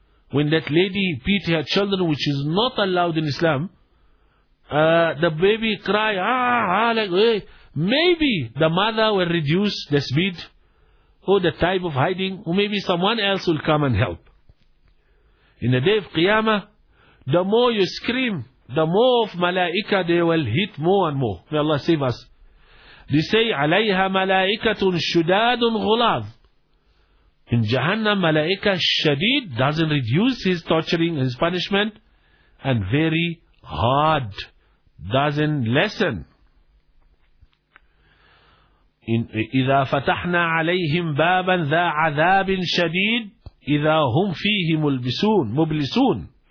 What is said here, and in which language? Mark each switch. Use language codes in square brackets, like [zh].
[en] When that lady beat her children, which is not allowed in Islam, the baby cry, maybe the mother will reduce the speed or the type of hiding, or maybe someone else will come and help. In the day of Qiyamah, the more you scream, the more of malaika they will hit more and more. May Allah save us. They say, [ar] عَلَيْهَا مَلَائِكَةٌ شُدَادٌ غُلَاظٌ. [en] In Jahannam, malaika shadid, doesn't reduce his torturing, his punishment, and very hard, doesn't lessen. [ar] إِذَا فَتَحْنَا عَلَيْهِمْ بَابًا ذَا عَذَابٍ شَدِيدٍ إِذَا هُمْ فِيهِ مُبْلِسُونَ.